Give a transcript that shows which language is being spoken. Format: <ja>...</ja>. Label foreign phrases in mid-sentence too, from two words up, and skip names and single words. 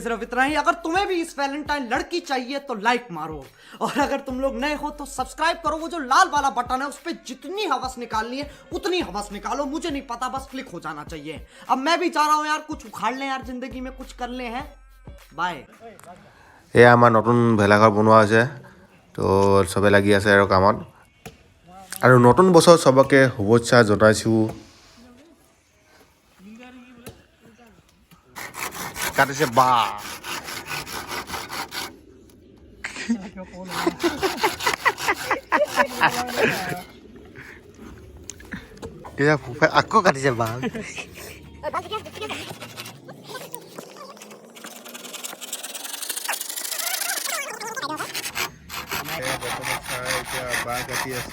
<hi>सिर्फ इतना ही। अगर तुम्हें भी इस वैलेंटाइन लड़की चाहिए तो लाइक मारो, और अगर तुम लोग नए हो तो सब्सक्राइब करो। वो जो लाल वाला बटन है उस पर जितनी हवस निकालनी है उतनी हवस निकालो, मुझे नहीं पता, बस क्लिक हो जाना चाहिए। अब मैं भी चाह रहा हूँ यार कुछ उखाड़ लें यार, जिंदगी में कुछ कर ले हैं। बाय।</hi> <as>এয়া আমাৰ নতুন ভেলাঘৰ বনোৱা হৈছে তো চবে লাগি আছে আৰু কামত আৰু নতুন বছৰ চবকে শুভেচ্ছা জনাইছোঁ কাটিছে বা এতিয়া ফুফাই আকৌ কাটিছে বা বাঁহ কাটি আছে</as>